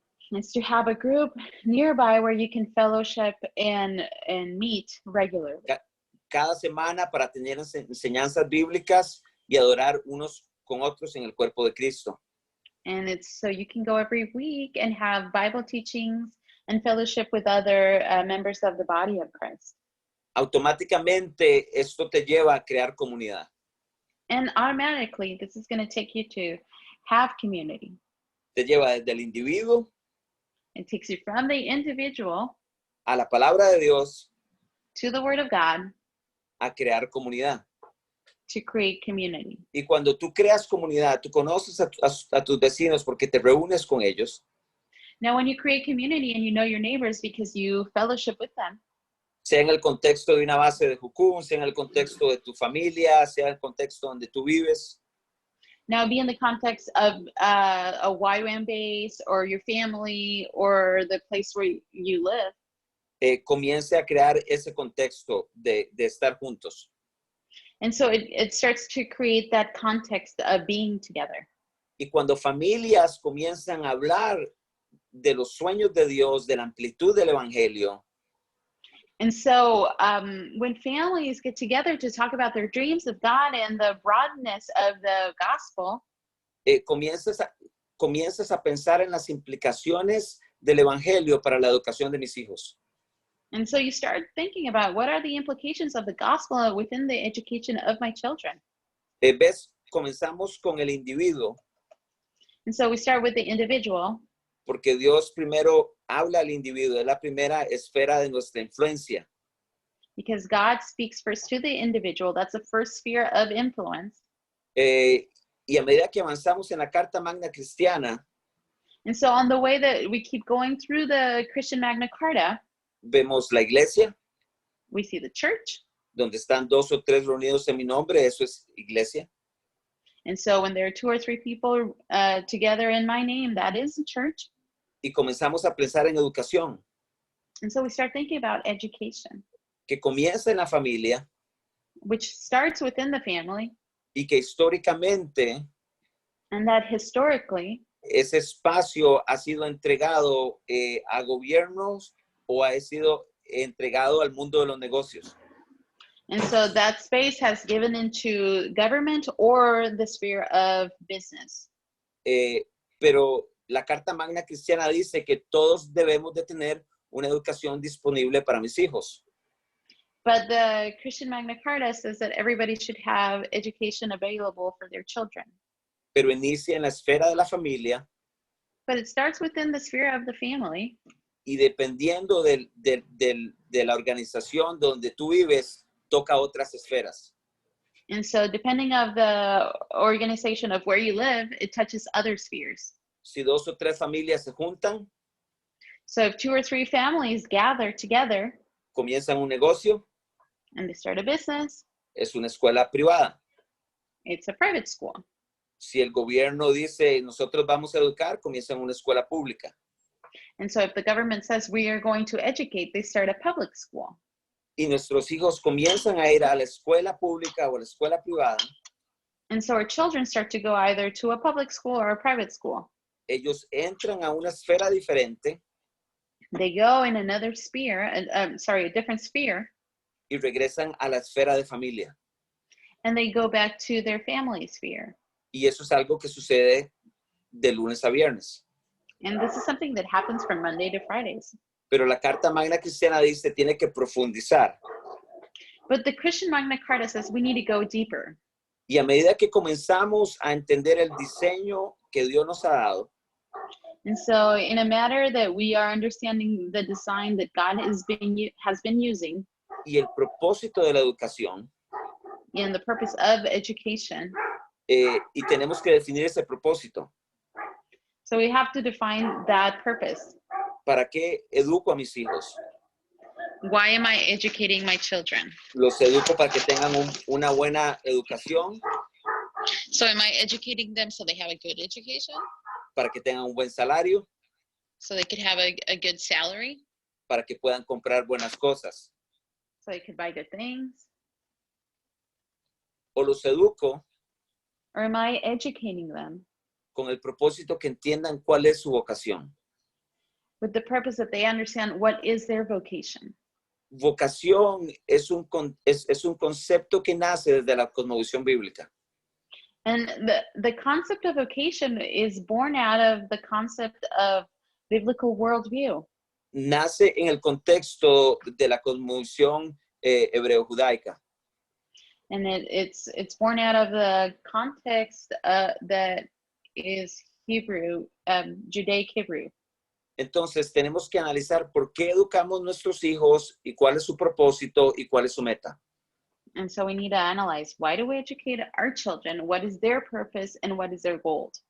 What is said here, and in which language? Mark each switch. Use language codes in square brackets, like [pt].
[en] It's to have a group nearby where you can fellowship and meet regularly. [es] Cada semana para tener enseñanzas bíblicas y adorar unos con otros en el cuerpo de Cristo. [en] And it's so you can go every week and have Bible teachings and fellowship with other members of the body of Christ. [es] Automáticamente esto te lleva a crear comunidad. [en] And automatically, this is going to take you to have community. [es] Te lleva desde el individuo [en] It takes you from the individual [es] a la palabra de Dios [en] to the Word of God [es] a crear comunidad. [en] to create community. [es] Y cuando tú creas comunidad, tú conoces a tus vecinos porque te reúnes con ellos. [en] Now, when you create community and you know your neighbors because you fellowship with them, [es] Sea en el contexto de una base de Jucún, sea en el contexto de tu familia, sea en el contexto donde tú vives. [en] now be in the context of a YWAM base or your family or the place where you live, [es] Comience a crear ese contexto de estar juntos. [en] and so it starts to create that context of being together. [es] Y cuando familias comienzan a hablar de los sueños de Dios, de la amplitud del Evangelio, [en] And so when families get together to talk about their dreams of God and the broadness of the gospel, [es] comienzas a pensar en las implicaciones del evangelio para la educación de mis hijos. [en] and so you start thinking about what are the implications of the gospel within the education of my children. [es] Comenzamos con el individuo, [en] And so we start with the individual, [es] porque Dios primero habla al individuo, es la primera esfera de nuestra influencia. [en] because God speaks first to the individual. That's the first sphere of influence. [es] Y a medida que avanzamos en la Carta Magna Cristiana, [en] And so on the way that we keep going through the Christian Magna Carta, [es] vemos la iglesia, [en] we see the church. [es] donde están 2 o 3 reunidos en mi nombre, eso es iglesia. [en] And so when there are 2 or 3 people together in my name, that is the church. [es] Y comenzamos a pensar en educación, [en] And so we start thinking about education, [es] que comienza en la familia [en] which starts within the family, [es] y que históricamente [en] and that historically, [es] ese espacio ha sido entregado a gobiernos o ha sido entregado al mundo de los negocios. [en] and so that space has given into government or the sphere of business. [es] Pero la Carta Magna Cristiana dice que todos debemos de tener una educación disponible para mis hijos. [en] But the Christian Magna Carta says that everybody should have education available for their children. [es] Pero inicia en la esfera de la familia [en] But it starts within the sphere of the family. [es] y dependiendo de la organización donde tú vives, toca otras esferas. [en] And so depending of the organization of where you live, it touches other spheres. [es] Si 2 o 3 familias se juntan, [en] So if 2 or 3 families gather together [es] comienzan un negocio, [en] and they start a business, [es] es una escuela privada. [en] it's a private school. [es] Si el gobierno dice, nosotros vamos a educar, comienzan una escuela pública. [en] And so if the government says we are going to educate, they start a public school. [es] Y nuestros hijos comienzan a ir a la escuela pública o a la escuela privada. [en] And so our children start to go either to a public school or a private school. [es] Ellos entran a una esfera diferente [en] They go in another sphere, a different sphere, [es] y regresan a la esfera de familia. [en] and they go back to their family sphere. [es] Y eso es algo que sucede de lunes a viernes. [en] And this is something that happens from Monday to Fridays. [es] Pero la Carta Magna Cristiana dice, tiene que profundizar. [en] But the Christian Magna Carta says we need to go deeper. [es] Y a medida que comenzamos a entender el diseño que Dios nos ha dado, [en] And so in a matter that we are understanding the design that God has been using [es] y el propósito de la educación, [en] and the purpose of education, [es] y tenemos que definir ese propósito. [en] so we have to define that purpose. [es] ¿Para qué educo a mis hijos? [en] Why am I educating my children? [es] Los educo para que tengan una buena educación, [en] So am I educating them so they have a good education? [es] para que tengan un buen salario, [en] So they could have a good salary? [es] para que puedan comprar buenas cosas. [en] So they could buy good things? [es] O los educo [en] Or am I educating them [es] con el propósito que entiendan cuál es su vocación. [en] with the purpose that they understand what is their vocation? [es] Vocación es un concepto que nace desde la cosmovisión bíblica. [en] And the concept of vocation is born out of the concept of biblical worldview. [es] Nace en el contexto de la cosmovisión hebreo-judaica. [en] And it's born out of the context that is Hebrew, Judaic Hebrew. [es] Entonces tenemos que analizar por qué educamos nuestros hijos y cuál es su propósito y cuál es su meta. [en] And so we need to analyze, why do we educate our children? What is their purpose and what is their goal?